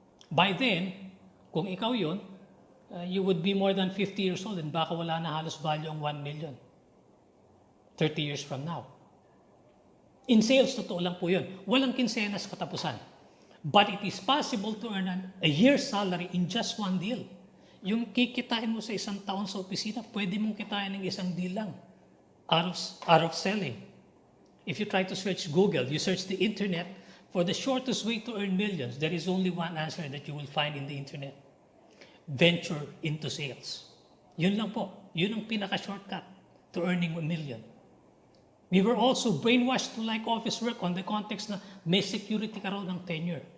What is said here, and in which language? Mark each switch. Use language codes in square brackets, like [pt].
[en] By then, [tl] kung ikaw yun, [en] you would be more than 50 years old and [tl] baka wala na halos value ang [en] 1 million 30 years from now. In sales, [tl] totoo lang po yun. Walang kinsenas katapusan. [en] But it is possible to earn a year's salary in just one deal. [tl] Yung kikitain mo sa isang taon sa opisina, pwede mong kitain ng isang deal lang out of selling. [en] If you try to search Google, you search the internet for the shortest way to earn millions, there is only one answer that you will find in the internet. Venture into sales. [tl] Yun lang po. Yun ang pinaka-shortcut [en] to earning 1 million. We were also brainwashed to like office work on the context [tl] na may security ka raw ng tenure.